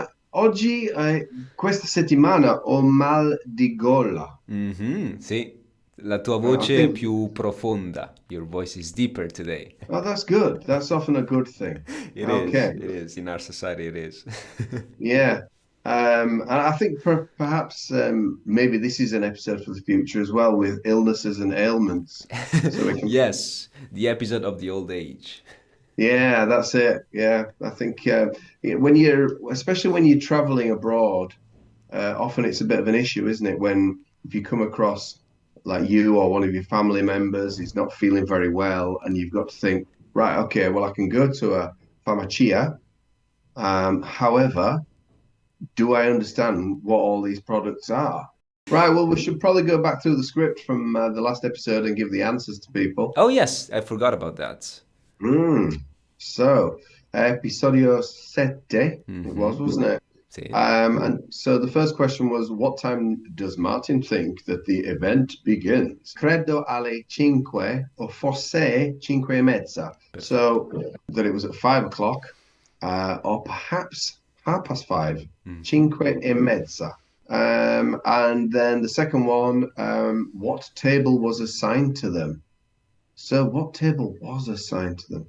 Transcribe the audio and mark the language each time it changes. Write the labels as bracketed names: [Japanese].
[Italian] Oggi, questa settimana, ho mal di gola. Mhm, sì, la tua [English] I [Italian] voce è [English] think, [Italian] più profonda. [English] Your voice is deeper today. oh, that's good. That's often a good thing. It is. Okay. It is. In our society, it is. Yeah. And I think perhaps maybe this is an episode for the future as well with illnesses and ailments. So we can, Yes, the episode of the old age. yeah, that's it. Yeah. I think when you're, especially when you're traveling abroad, often it's a bit of an issue, isn't it? When if you come across like you or one of your family members is not feeling very well, and you've got to think, right, okay, well, I can go to a pharmacia. However, do I understand what all these products are? Right. Well, we should probably go back through the script from the last episode and give the answers to people. Oh, yes, I forgot about that. Mm. So, [Italian] episodio sette, [English] it was, Mm-hmm. wasn't it? [Italian] Sì. [English] And so the first question was, what time does Martin think that the event begins? [Italian] Credo alle cinque or forse cinque e mezza. Perfetto. [English] So that it was at 5 o'clock, or perhaps 5:30, Mhm. [Italian] cinque e mezza. [English] And then the second one, what table was assigned to them? So what table was assigned to them?